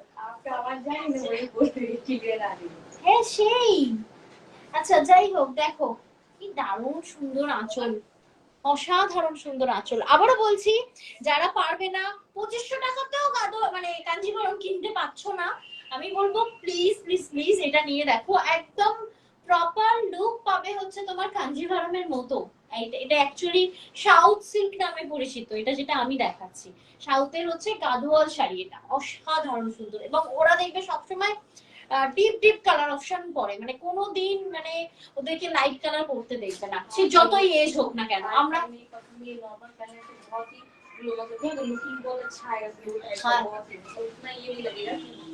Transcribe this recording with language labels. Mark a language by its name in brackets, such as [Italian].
[Hindi] आपका आवाज जाए ना वही बोल रही है क्लियर आ रही है। [Bangla] হ্যাঁ সেই, আচ্ছা যাই হোক, দেখো কি দারুণ সুন্দর আঁচল, অসাধারণ সুন্দর আঁচল। আবারও বলছি, যারা পারবে না 2500 টাকাতেও মানে কাঞ্জিভরম কিনতে পাচ্ছ না, আমি বলবো প্লিজ প্লিজ প্লিজ এটা নিয়ে দেখো। একদম প্রপার লুক পাবে হচ্ছে তোমার কাঞ্জিভরমের মতো। এটা অ্যাকচুয়ালি সাউথ সিল্ক নামে পরিচিত, এটা যেটা আমি দেখাচ্ছি সাউথের হচ্ছে গাদোয়াল শাড়ি। এটা অসাধারণ সুন্দর, এবং ওরা দেখবে সবসময় ডিপ ডিপ কালার অপশন পরে, মানে কোনোদিন মানে ওদেরকে লাইট কালার করতে দেখবে না, সে যতই এজ হোক না কেন। আমরা [Hindi] ये नॉर्मल पहनने से बहुत ही ग्लो मतलब है, लुकिंग बहुत अच्छा आएगा, ग्लो टाइप का हाँ। बहुत ही, तो उतना ये भी लगेगा कि